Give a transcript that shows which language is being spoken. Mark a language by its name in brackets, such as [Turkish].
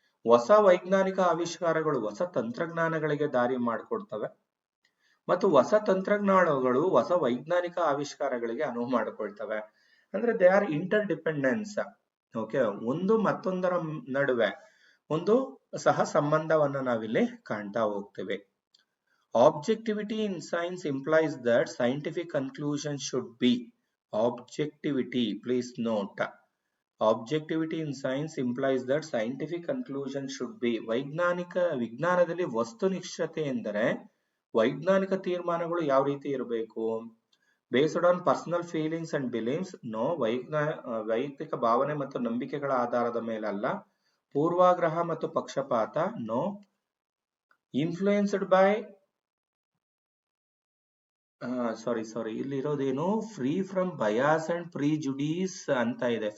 [Kannada] ಹೊಸ ವೈಜ್ಞಾನಿಕ ಆವಿಷ್ಕಾರಗಳು ಹೊಸ ತಂತ್ರಜ್ಞಾನಗಳಿಗೆ ದಾರಿ ಮಾಡಿಕೊಡ್ತವೆ ಮತ್ತು ಹೊಸ ತಂತ್ರಜ್ಞಾನಗಳು ಹೊಸ ವೈಜ್ಞಾನಿಕ ಆವಿಷ್ಕಾರಗಳಿಗೆ ಅನುವು ಮಾಡಿಕೊಳ್ತವೆ. ಅಂದ್ರೆ [English] They are interdependence. [Kannada] Okay, ಒಂದು ಮತ್ತೊಂದರ ನಡುವೆ ಒಂದು ಸಹ ಸಂಬಂಧವನ್ನ ನಾವಿಲ್ಲಿ ಕಾಣ್ತಾ ಹೋಗ್ತೇವೆ. [English] Objectivity in science implies that scientific conclusions should be. Objectivity, please note. Objectivity in science implies that scientific conclusions should be. [Kannada] ವಿಜ್ಞಾನದಲ್ಲಿ ವಸ್ತುನಿಷ್ಠತೆ ಎಂದರೆ ವೈಜ್ಞಾನಿಕ ತೀರ್ಮಾನಗಳು ಯಾವ ರೀತಿ ಇರಬೇಕು? [English] Based on personal feelings and beliefs? [Kannada] No. ವೈಯಕ್ತಿಕ ಭಾವನೆ ಮತ್ತು ನಂಬಿಕೆಗಳ ಆಧಾರದ ಮೇಲೆ ಅಲ್ಲ. ಪೂರ್ವಾಗ್ರಹ ಮತ್ತು ಪಕ್ಷಪಾತ? ನೋ. ಇನ್ಫ್ಲೂಯೆನ್ಸ್ಡ್ ಬೈ ಸಾರಿ ಇಲ್ಲಿ ಇರೋದೇನು, [English] free from bias and prejudice [Kannada] ಅಂತ ಇದೆ.